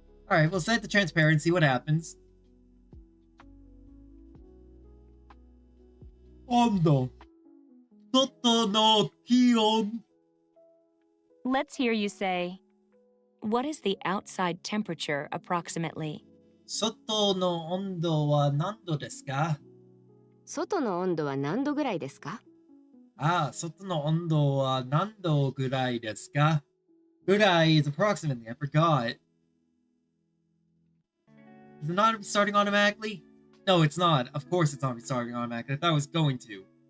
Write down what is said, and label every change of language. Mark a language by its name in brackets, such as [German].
[English] Alright, we'll set the transparency. What happens? [Japanese] Ondo. Soto no kion. [English] Let's hear you say, what is the outside temperature approximately? [Japanese] 外の温度は何度ですか？外の温度は何度ぐらいですか？外の温度は何度ぐらいですか？ [English] ぐらい is approximately. I forgot. Is it not starting automatically? No, it's not. Of course it's not starting automatically. I thought it was going to.